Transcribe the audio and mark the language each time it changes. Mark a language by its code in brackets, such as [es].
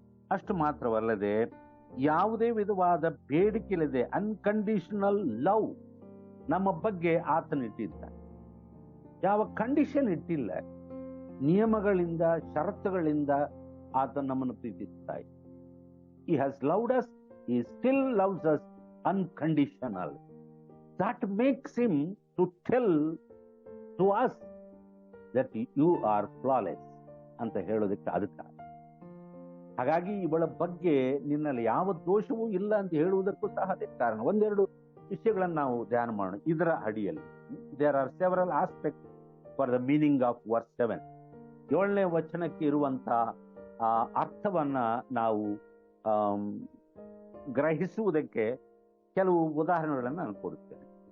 [kn] ಅಷ್ಟು ಮಾತ್ರವಲ್ಲದೆ ಯಾವುದೇ ವಿಧವಾದ ಬೇಡಿಕೆಯಿಲ್ಲದೆ ಅನ್ಕಂಡೀಷನಲ್ ಲವ್ ನಮ್ಮ ಬಗ್ಗೆ ಆತನ ಇಟ್ಟಿದ್ದ. ಯಾವ ಕಂಡೀಷನ್ ಇಟ್ಟಿಲ್ಲ, ನಿಯಮಗಳಿಂದ ಷರತ್ತುಗಳಿಂದ ಆತ ನಮ್ಮನ್ನು ಪ್ರೀತಿಸ್ತಾ ಇದ್ದ. [en] He has loved us, he still loves us unconditional. That makes him to tell to us that you are flawless [kn] ಅಂತ ಹೇಳೋದಕ್ಕೆ ಅದಕ್ಕೆ. ಹಾಗಾಗಿ ಇವಳ ಬಗ್ಗೆ ನಿನ್ನಲ್ಲಿ ಯಾವ ದೋಷವೂ ಇಲ್ಲ ಅಂತ ಹೇಳುವುದಕ್ಕೂ ಸಹ ಅದೇ ಕಾರಣ. ಒಂದೆರಡು ವಿಷಯಗಳನ್ನು ನಾವು ಧ್ಯಾನ ಮಾಡೋಣ ಇದರ ಅಡಿಯಲ್ಲಿ. [en] There are several aspect for the meaning of verse 7. [kn] 7ನೇ ವಚನಕ್ಕೆ ಇರುವಂತ ಅರ್ಥವನ್ನ ನಾವು ಗ್ರಹಿಸುವುದಕ್ಕೆ ಕೆಲವು ಉದಾಹರಣೆಗಳನ್ನು ನಾನು ಕೊಡುತ್ತೇನೆ.